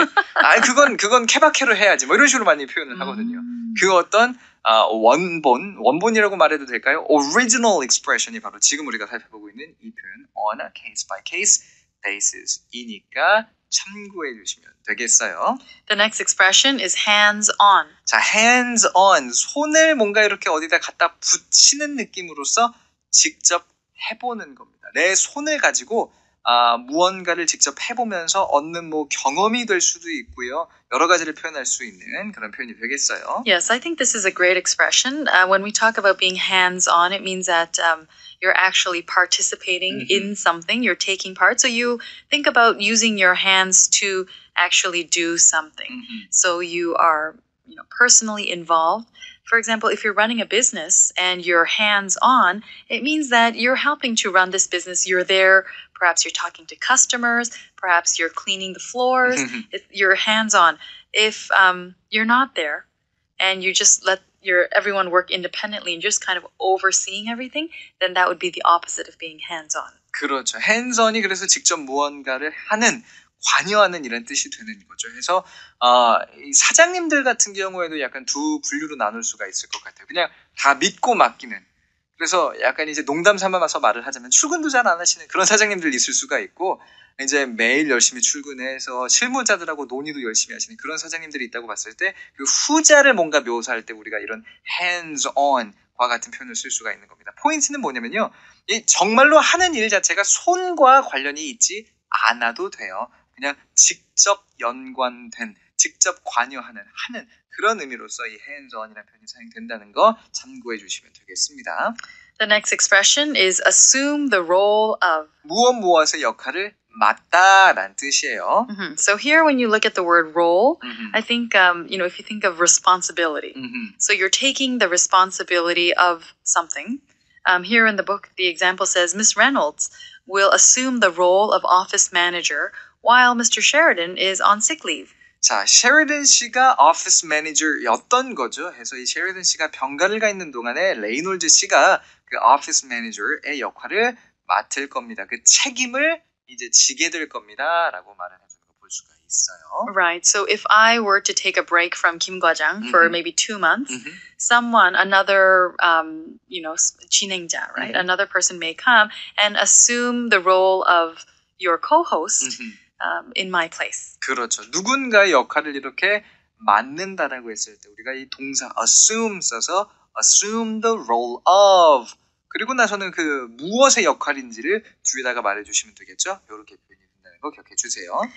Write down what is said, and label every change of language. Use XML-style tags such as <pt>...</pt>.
<ko>아, 그건 케바케로 해야지. 뭐 이런 식으로 많이 표현을 하거든요. 그 어떤 원본이라고 말해도 될까요?</ko> <en>Original expression이</en> <ko>바로 지금 우리가 살펴보고 있는 이 표현</ko> <en>on a case by case basis</en> <ko>이니까 참고해 주시면 되겠어요.</ko> <en>The next expression is hands on.</en> <ko>자,</ko> <en>hands on.</en> <ko>손을 뭔가 이렇게 어디다 갖다 붙이는 느낌으로써 직접 해보는 겁니다. 내 손을 가지고 무언가를 직접 해보면서 얻는 뭐 경험이 될 수도 있고요. 여러 가지를 표현할 수 있는 그런 표현이 되겠어요.</ko> <en>Yes, I think this is a great expression. When we talk about being hands on, it means that you're actually participating in something. You're taking part. So you think about using your hands to actually do something. So you are, personally involved. For example, if you're running a business and you're hands-on, it means that you're helping to run this business. You're there. Perhaps you're talking to customers. Perhaps you're cleaning the floors. You're hands-on. If you're not there and you just let everyone work independently and just kind of overseeing everything, then that would be the opposite of being hands-on.</en> <ko>그렇죠.</ko> <en>hands-on</en> <ko>이 그래서 직접 무언가를 하는 관여하는 이런 뜻이 되는 거죠. 그래서 이 사장님들 같은 경우에도 약간 두 분류로 나눌 수가 있을 것 같아요. 그냥 다 믿고 맡기는. 그래서 약간 이제 농담 삼아서 말을 하자면 출근도 잘 안 하시는 그런 사장님들 있을 수가 있고 이제 매일 열심히 출근해서 실무자들하고 논의도 열심히 하시는 그런 사장님들이 있다고 봤을 때 그 후자를 뭔가 묘사할 때 우리가 이런</ko> <en>hands on</en> <ko>과 같은 표현을 쓸 수가 있는 겁니다. 포인트는 뭐냐면요. 이 정말로 하는 일 자체가 손과 관련이 있지 않아도 돼요. 그냥 직접 연관된, 직접 관여하는, 하는 그런 의미로서 이</ko> <en>hands-on</en> <ko>이라는 표현이 사용된다는 거 참고해 주시면 되겠습니다.</ko> <en>The next expression is assume the role of.</en> <ko>무엇의 역할을 맡다라는 뜻이에요.</ko> <en>So here, when you look at the word role, I think, if you think of responsibility, so you're taking the responsibility of something. Here in the book, the example says Miss Reynolds will assume the role of office manager while Mr. Sheridan is on sick leave.</en> <ko>자, 셰리든 씨가 오피스 매니저였던 거죠. 해서 이 셰리든 씨가 병가를 가 있는 동안에 레이놀즈 씨가 그 오피스 매니저의 역할을 맡을 겁니다. 그 책임을 이제 지게 될 겁니다라고 말을 해주는 거 볼 수가 있어요.</ko> <en>Right. So if I were to take a break from Kim Gwajang for maybe 2 months, another,</en> <ko>진행자,</ko> <en>right? Another person may come and assume the role of your co-host in my place.</en> <ko>그렇죠. 누군가의 역할을 이렇게 맡는다라고 했을 때 우리가 이 동사 assume 써서</ko> <en>assume the role of</en> <ko>그리고 나서는 그 무엇의 역할인지를 뒤에다가 말해주시면 되겠죠. 이렇게 표현이 된다는 거 기억해 주세요.</ko>